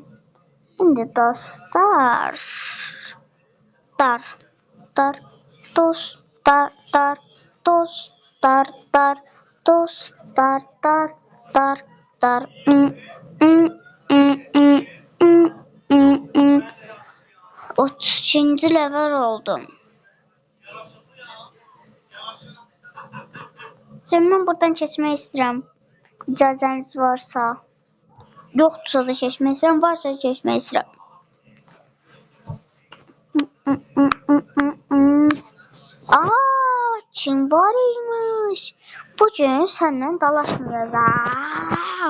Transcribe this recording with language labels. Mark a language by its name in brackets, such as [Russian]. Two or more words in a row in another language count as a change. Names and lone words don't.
[Turkish] Şimdi dostlar. Dostlar. 32. level oldum. [Azerbaijani] Şimdi ben buradan keçmək istəyirəm. İcazəniz varsa. Yoxdursa da keçmək istəyirəm. Varsa keçmək istəyirəm. Kim var imiş? Bugün səndən dalaşmayacağım.